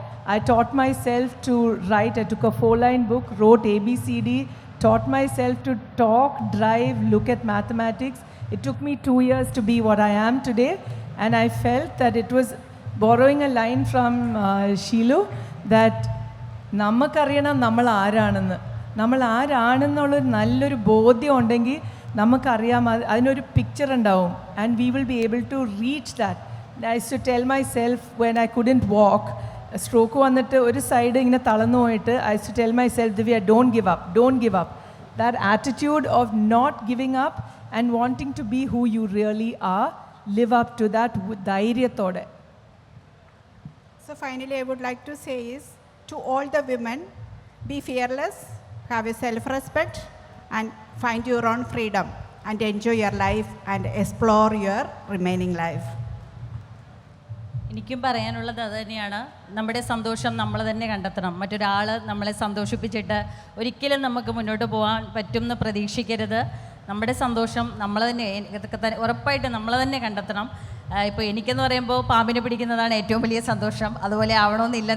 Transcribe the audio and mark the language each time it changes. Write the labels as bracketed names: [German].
[English] I taught myself to write. I took a 4-line book, wrote ABCD, taught myself to talk, drive, look at mathematics. It took me 2 years to be what I am today. And I felt that it was borrowing a line from Shilu that [Malayalam] നമുക്കറിയണം നമ്മൾ ആരാണെന്ന്. നമ്മൾ ആരാണെന്നുള്ളൊരു നല്ലൊരു ബോധ്യം ഉണ്ടെങ്കിൽ നമുക്കറിയാം, അതിനൊരു picture ഉണ്ടാവും. [English] And we will be able to reach that. I use to tell myself when I couldn't walk, [Malayalam] stroke വന്നിട്ട് ഒരു സൈഡ് ഇങ്ങനെ തളർന്നു പോയിട്ട് [English] I use to tell myself Divya don't give up, don't give up. That attitude of not giving up and wanting to be who you really are, live up to that [Malayalam] ധൈര്യത്തോടെ. [English] So finally, I would like to say is to all the women, be fearless, have a self-respect, and find your own freedom, and enjoy your life and explore your remaining life. [Malayalam] എനിക്കും പറയാനുള്ളത് അത് തന്നെയാണ്. നമ്മുടെ സന്തോഷം നമ്മൾ തന്നെ കണ്ടെത്തണം. മറ്റൊരാൾ നമ്മളെ സന്തോഷിപ്പിച്ചിട്ട് ഒരിക്കലും നമുക്ക് മുന്നോട്ട് പോകാൻ പറ്റും എന്ന് പ്രതീക്ഷിക്കരുത്. നമ്മുടെ സന്തോഷം നമ്മൾ തന്നെ ഉറപ്പായിട്ട് നമ്മൾ തന്നെ കണ്ടെത്തണം. ഇപ്പോൾ എനിക്കെന്ന് പറയുമ്പോൾ പാമ്പിനെ പിടിക്കുന്നതാണ് ഏറ്റവും വലിയ സന്തോഷം. അതുപോലെ ആവണമെന്നില്ല.